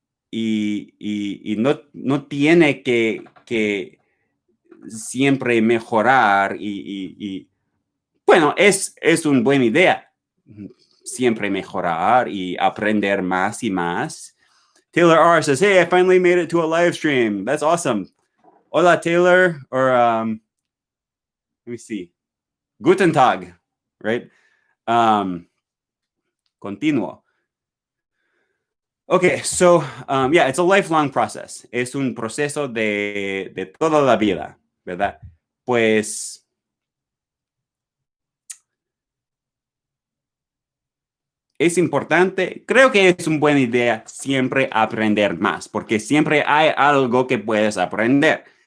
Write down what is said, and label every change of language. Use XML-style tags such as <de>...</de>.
<es>Y no tiene que siempre mejorar y bueno, es una buena idea siempre mejorar y aprender más y más.</es> <en>Taylor R says, hey, I finally made it to a live stream. That's awesome.</en> <es>Hola,</es> <en>Taylor, or let me see.</en> <de>Guten Tag,</de> <en>right?</en> <es>Continuo.</es> <en>Okay, so yeah, it's a lifelong process.</en> <es>Es un proceso de toda la vida, ¿verdad? Pues es importante, creo que es una buena idea siempre aprender más, porque siempre hay algo que puedes aprender.</es>